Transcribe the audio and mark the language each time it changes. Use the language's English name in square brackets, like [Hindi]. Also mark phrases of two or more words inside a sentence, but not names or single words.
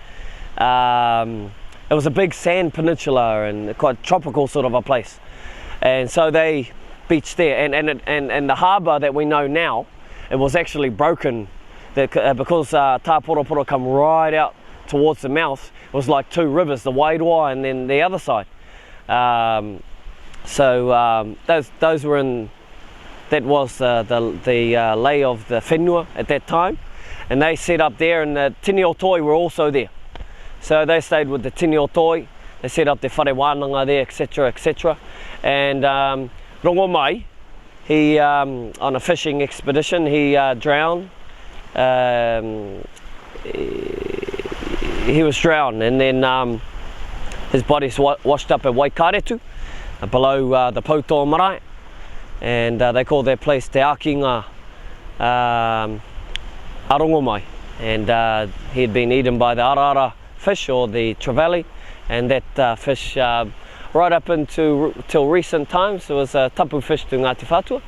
[English] it was a big sand peninsula and quite tropical sort of a place, and so they beached there, and the harbour that we know now, it was actually broken because Tāporapora come right out towards the mouth. It was like two rivers, the Wairua and then the other side. Those were in, that was the lay of the whenua at that time, and they set up there, and the tini o toi were also there. So they stayed with the tini o toi, they set up their [Māori] whare wānanga [English] there, etc, etc. And Rongomai, he on a fishing expedition, he drowned. He was drowned, and then his body's washed up at Waikaretu, below the Poutoa Marae, and they call that place Te Akinga Arongomai, and he had been eaten by the arara fish, or the trevally, and that fish right up till recent times, it was a tapu fish to Ngāti Whātua.